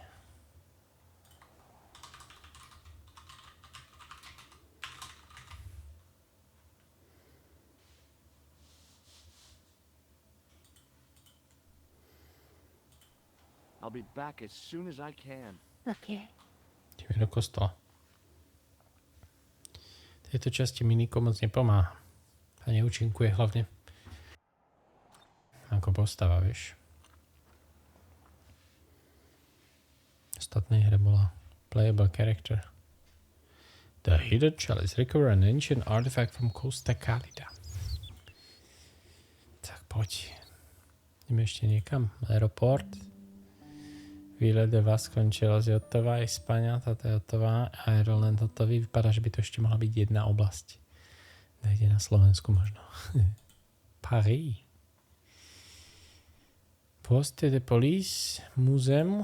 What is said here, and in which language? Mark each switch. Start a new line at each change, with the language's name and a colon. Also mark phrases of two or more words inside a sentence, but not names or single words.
English: I'll be back as soon as I can. Okay.
Slovak: Ideme do kostola. V tejto časti mi Niko moc nepomáha. A neúčinkuje hlavne ako postava, vieš. V ostatnej hre bola
English: playable character. The hidden chalice recover an ancient artifact from Costa Calida.
Slovak: Tak poď. Ideme ešte niekam. Aeroport. Výlet de Vasconcelos je hotová, Hispania, táto je hotová, Ireland hotový. Vypadá, že by to ešte mohla byť jedna oblasť. Nejde na Slovensku možno.
French: Paris. Poste de police,
Slovak: múzeum.